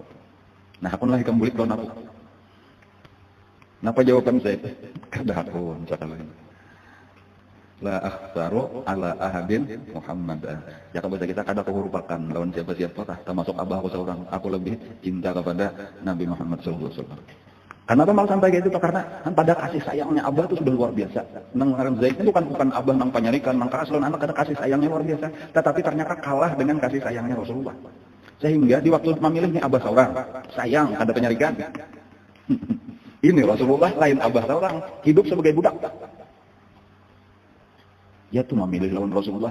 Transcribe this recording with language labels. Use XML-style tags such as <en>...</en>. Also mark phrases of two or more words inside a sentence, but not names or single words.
<bjn>Nah hakunlah ikam bulik lawan aku. Napa jawaban Zaid? Kada hakun misalkan.</bjn> <ar>لا أختار على أحد محمد.</ar> <bjn>Ya kalau kita kada aku merupakan lawan siapa-siapa, termasuk Abah aku seorang. Aku lebih cinta kepada Nabi Muhammad</bjn> <ar>صلى الله عليه وسلم.</ar> <bjn>Kenapa malah sampai kayak itu? Karena pada kasih sayangnya Abah itu sudah luar biasa. Nang Zaid itu bukan Abah nang penyarikan, nang keaslan anak ada kasih sayangnya luar biasa. Tetapi ternyata kalah dengan kasih sayangnya Rasulullah. Sehingga di waktu memilihnya Abah seorang, sayang ada penyarikan. Ini Rasulullah lain Abah seorang, hidup sebagai budak. Ya tuh memilih lawan Rasulullah.</bjn>